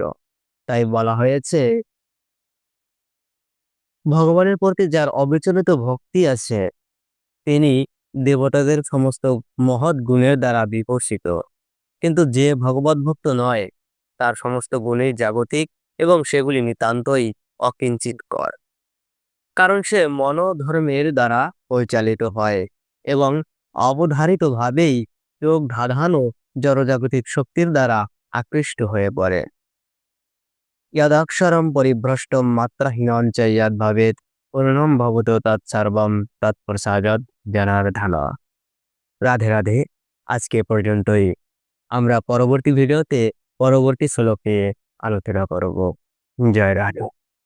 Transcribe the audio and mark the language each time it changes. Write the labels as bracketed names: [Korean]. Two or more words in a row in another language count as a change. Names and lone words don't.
[Bangla] তাই বলা হয়েছে, ভগবানের প্রতি যার অবিচলিত ভক্তি আছে তিনি দেবতাদের সমস্ত মহৎ গুণের দ্বারা বিকশিত, কিন্তু যে ভগবত ভক্ত নয় তার সমস্ত গুণই জাগতিক এবং সেগুলি নিতান্তই অকিঞ্চিৎকর, কারণ সে মনোধর্মের দ্বারা পরিচালিত হয় এবং অবধারিতভাবেই চোখ ধাঁধানো জড়জাগতিক শক্তির দ্বারা আকৃষ্ট হয়ে পড়ে। [Sanskrit] यदक्षरं परिभ्रष्टं मात्राहीनं च यद्भवेत् पूर्णं भवतु तत्सर्वं तत्प्रसादात् जनार्दन। [Bangla] রাধে রাধে। আজকে পর্যন্তই। আমরা পরবর্তী ভিডিওতে পরবর্তী শ্লোকে আলোচনা করব। জয় রাধে।